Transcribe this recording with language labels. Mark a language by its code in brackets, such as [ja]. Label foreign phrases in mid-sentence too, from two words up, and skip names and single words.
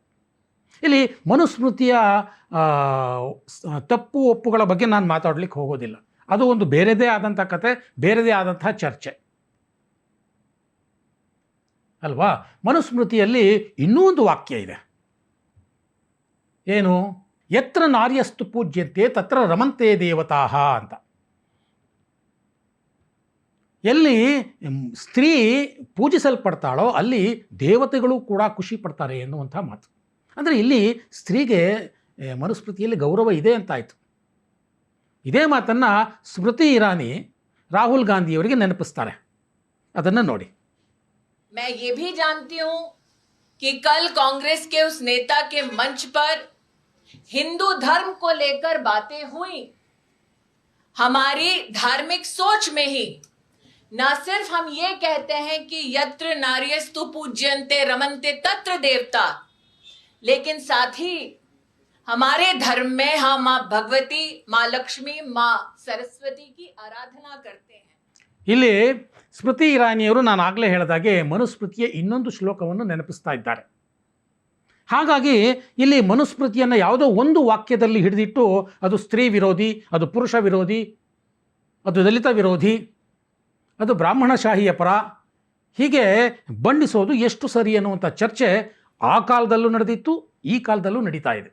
[kn] ಇಲ್ಲಿ ಮನುಸ್ಮೃತಿಯ ತಪ್ಪು ಒಪ್ಪುಗಳ ಬಗ್ಗೆ ನಾನು ಮಾತಾಡಲಿಕ್ಕೆ ಹೋಗೋದಿಲ್ಲ. ಅದು ಒಂದು ಬೇರೆದೇ ಆದಂಥ ಕತೆ, ಬೇರೆದೇ ಆದಂಥ ಚರ್ಚೆ ಅಲ್ವಾ? ಮನುಸ್ಮೃತಿಯಲ್ಲಿ ಇನ್ನೂ ಒಂದು ವಾಕ್ಯ ಇದೆ. ಏನು? [sa] ಯತ್ರ ನಾರ್ಯಸ್ತು ಪೂಜ್ಯಂತೆ ತತ್ರ ರಮಂತೆ ದೇವತಾಃ ಅಂತ. [kn] ಎಲ್ಲಿ ಸ್ತ್ರೀ ಪೂಜಿಸಲ್ಪಡ್ತಾಳೋ ಅಲ್ಲಿ ದೇವತೆಗಳು ಕೂಡ ಖುಷಿ ಪಡ್ತಾರೆ ಎನ್ನುವಂಥ ಮಾತು. ಅಂದರೆ ಇಲ್ಲಿ ಸ್ತ್ರೀಗೆ ಮನುಸ್ಮೃತಿಯಲ್ಲಿ ಗೌರವ ಇದೆ ಅಂತಾಯಿತು. ಇದೇ ಮಾತನ್ನು ಸ್ಮೃತಿ ಇರಾನಿ ರಾಹುಲ್ ಗಾಂಧಿಯವರಿಗೆ ನೆನಪಿಸ್ತಾರೆ. ಅದನ್ನು ನೋಡಿ. [hi] मैं ये भी जानती हूं कि कल कांग्रेस के उस नेता के मंच पर हिंदू धर्म को लेकर बातें हुई. हमारी धार्मिक सोच में ही न सिर्फ हम ये कहते हैं कि [sa] यत्र नार्यस्तु पूज्यन्ते रमन्ते तत्र देवता, [hi] लेकिन साथ ही हमारे धर्म में हम माँ भगवती, माँ लक्ष्मी, माँ सरस्वती की आराधना करते हैं। [kn] ಇಲ್ಲಿ ಸ್ಮೃತಿ ಇರಾನಿಯವರು ನಾನು ಆಗಲೇ ಹೇಳಿದಾಗೆ ಮನುಸ್ಮೃತಿಯ ಇನ್ನೊಂದು ಶ್ಲೋಕವನ್ನು ನೆನಪಿಸ್ತಾ ಇದ್ದಾರೆ. ಹಾಗಾಗಿ ಇಲ್ಲಿ ಮನುಸ್ಮೃತಿಯನ್ನು ಯಾವುದೋ ಒಂದು ವಾಕ್ಯದಲ್ಲಿ ಹಿಡಿದಿಟ್ಟು ಅದು ಸ್ತ್ರೀ ವಿರೋಧಿ, ಅದು ಪುರುಷ ವಿರೋಧಿ, ಅದು ದಲಿತ ವಿರೋಧಿ, ಅದು ಬ್ರಾಹ್ಮಣಶಾಹಿಯ ಪರ, ಹೀಗೆ ಬಣ್ಣಿಸೋದು ಎಷ್ಟು ಸರಿ ಅನ್ನುವಂಥ ಚರ್ಚೆ ಆ ಕಾಲದಲ್ಲೂ ನಡೆದಿತ್ತು, ಈ ಕಾಲದಲ್ಲೂ ನಡೀತಾ ಇದೆ.